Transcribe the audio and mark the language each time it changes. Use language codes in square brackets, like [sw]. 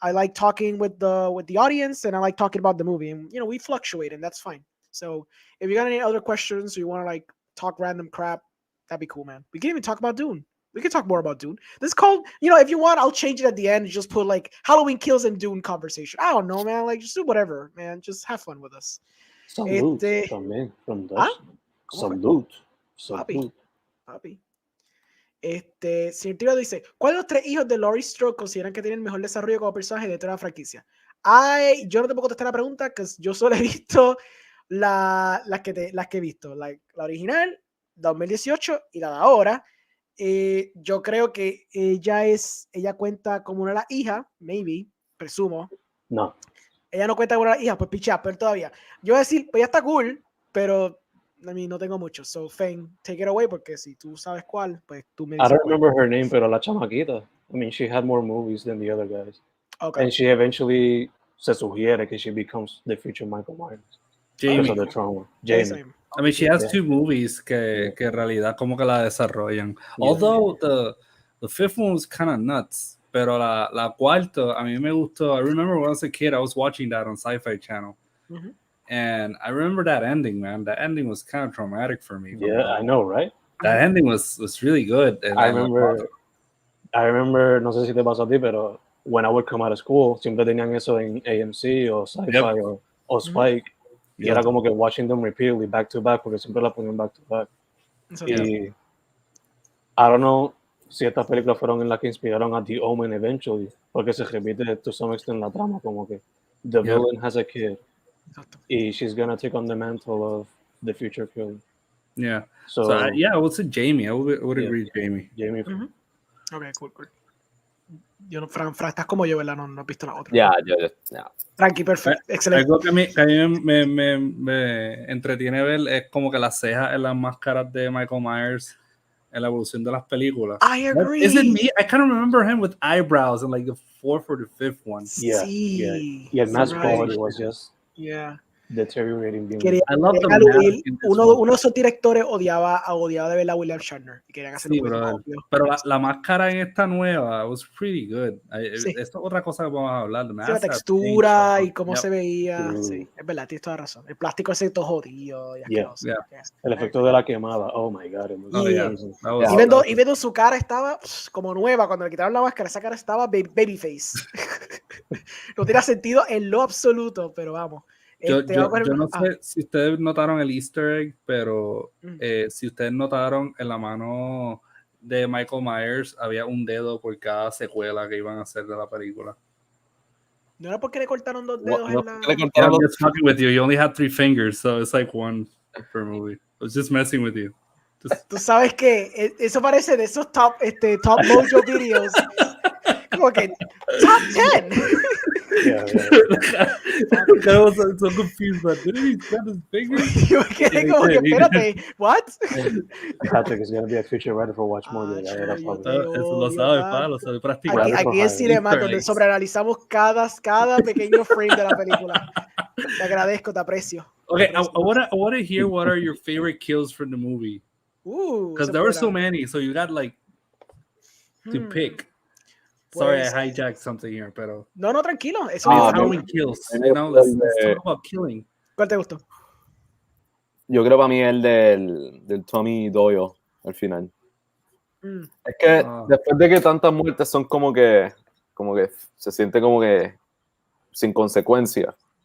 [en] I like talking with the audience, and I like talking about the movie, and we fluctuate, and that's fine. So, if you got any other questions or you want to talk random crap, that'd be cool, man. We can even talk about Dune. We can talk more about Dune. This is called, if you want, I'll change it at the end and just put Halloween Kills and Dune conversation. I don't know, man. Just do whatever, man. Just have fun with us. [es] Salud también [en] from Dutch. [es] Salud. Papi. Señor Tiro dice, ¿cuál de los 3 hijos de Laurie Strode consideran que tienen mejor desarrollo como personaje de toda la franquicia? Yo no te puedo contestar la pregunta, que yo solo he visto las que he visto. La original, 2018, y la de ahora. Yo creo que ella cuenta como una de las hijas, [en] maybe, [es] presumo. No. Ella no cuenta como una de las hijas, pues pichea, pero todavía. Yo voy a decir, pues ya está cool, pero no tengo mucho. [en] So, Fane, take it away, [es] porque si tú sabes cuál, pues tú me dices. [en] I don't remember her name, [es] pero la chamaquita. [en] I mean, she had more movies than the other guys. Okay. And she eventually [es] se sugiere que [en] she becomes the future Michael Myers. Jamie. Because of the trauma. Jamie. I mean, she has 2 movies [es] que en realidad como que la desarrollan. [en] Yeah. Although the 5th one was kind of nuts, [es] pero la cuarta, a mí me gustó. [en] I remember when I was a kid, I was watching that on Sci-Fi Channel. And I remember that ending, man. That ending was kind of traumatic for me. Yeah, I know, right? That ending was really good. And I remember, [es] no sé si te pasó a ti, pero [en] when I would come out of school, [es] siempre tenían eso en AMC o Sci-Fi o Spike. Y era como que [en] watching them repeatedly back to back, [es] porque siempre la ponían [en] back to back. [es] Y [en] I don't know [es] si estas películas fueron en las que inspiraron a The Omen [en] eventually, [es] porque se repite [en] to some extent [es] la trama, como que [en] the villain has a kid. Y she's gonna take on the mantle of the future killer. Yeah. So I would say Jamie. I would agree with Jamie. Jamie. Okay, cool. [es] Yo no, Fran, estás como yo, ¿verdad? No he visto la otra. [en] Yeah. [es] Tranqui, perfecto. Excelente. Algo que a mí me entretiene ver es como que las cejas en las máscaras de Michael Myers en la evolución de las películas. [en] I agree. Is it me? I kind of remember him with eyebrows in like the 4th or the 5th one. Yeah. Y el mask quality was just deteriorating. I love the mask. [es] Uno de esos directores odiaba de ver a William Shatner y querían hacerlo muy obvio. Pero la máscara en esta nueva [en] was pretty good. [es] Esto es otra cosa que vamos a hablar. La textura y cómo se veía. Sí, es verdad, tienes toda razón. El plástico ese todo jodido y asqueroso. El efecto de la quemada. [en] Oh my God. [es] Y viendo su cara estaba como nueva. Cuando le quitaron la máscara, esa cara estaba babyface. No tenía sentido en lo absoluto, pero vamos. Yo no sé si ustedes notaron el easter egg, pero si ustedes notaron en la mano de Michael Myers había un dedo por cada secuela que iban a hacer de la película. ¿No era porque le cortaron 2 dedos en la...? [en] I'm just fucking with you. You only had 3 fingers, so it's like 1 per movie. I was just messing with you. [es] Tú sabes que eso parece de esos top mojo videos. Como que top 10. [en] I was so confused, but didn't he cut his fingers? [es] Yo me quedé como que, espérate, [en] what? Patrick is going to be a future writer for Watch More. [es] Eso lo sabe, lo sabe practicar. Aquí en CINE MÁS, donde sobreanalizamos cada pequeño frame de la película. Te agradezco, te aprecio. [en] Okay, I want to hear what are your favorite kills from the movie. Because there were so many, so you got like to pick. Sorry, I hijacked something here, [es] pero... No, tranquilo. Eso [en] Halloween kills. You know, let's talk about killing. [es] ¿Cuál te gustó? Yo creo para mí el del Tommy Doyle al final. Es que después de que tantas muertes son como que se siente como que sin consecuencia.